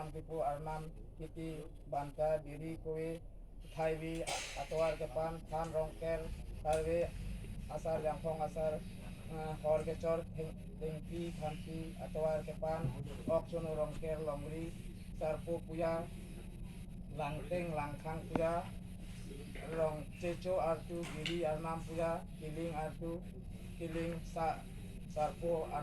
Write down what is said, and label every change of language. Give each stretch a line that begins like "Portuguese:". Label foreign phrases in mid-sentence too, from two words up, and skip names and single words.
Karbi: টিপু আৰনাম কীৰ্তি বান্তা বিৰি কৱে ঠাইবি আটোৱাৰ কেপান থান ৰংকেৰ কাৰ্বি আচাৰ জাংফং আচাৰ হৰকেচৰ টেংকি খান্তি আটোৱাৰ কেপান অকচনো ৰংকেৰ লংৰি চাৰপো পূজা লাংটেং লাংখাং পূজা rong ceco artu giri arnam pura kiling artu kiling sarpo